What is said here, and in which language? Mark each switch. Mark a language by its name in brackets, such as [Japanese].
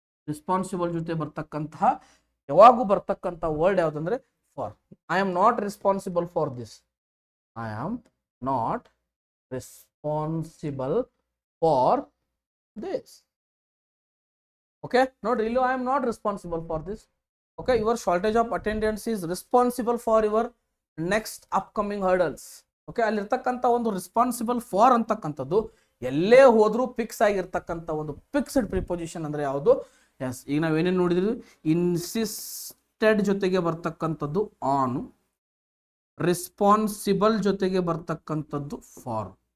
[Kannada] Responsible ಜೊತೆ ಬರ್ತಕ್ಕಂತಹ ಯಾವಾಗೂ ಬರ್ತಕ್ಕಂಥ ವರ್ಡ್ ಯಾವುದಂದ್ರೆ for. [English] I am not responsible for this. I am not responsible for this. Okay, ನೋಡ್ರಿ, ಇಲ್ಲೂ I am not responsible for this. Okay, your shortage of attendance is responsible for your next upcoming hurdles. [Kannada] Okay, ಅಲ್ಲಿರ್ತಕ್ಕಂಥ ಒಂದು responsible for ಅಂತಕ್ಕಂಥದ್ದು ಎಲ್ಲೇ ಹೋದ್ರೂ fix ಆಗಿರ್ತಕ್ಕಂಥ ಒಂದು fixed preposition ಅಂದ್ರೆ ಯಾವುದು. ಎಸ್, ಈಗ ನಾವೇನೇನು ನೋಡಿದ್ವಿ, ಇನ್ಸಿಸ್ಟೆಡ್ ಜೊತೆಗೆ ಬರ್ತಕ್ಕಂಥದ್ದು ಆನ್, ರೆಸ್ಪಾನ್ಸಿಬಲ್ ಜೊತೆಗೆ ಬರ್ತಕ್ಕಂಥದ್ದು ಫಾರ್.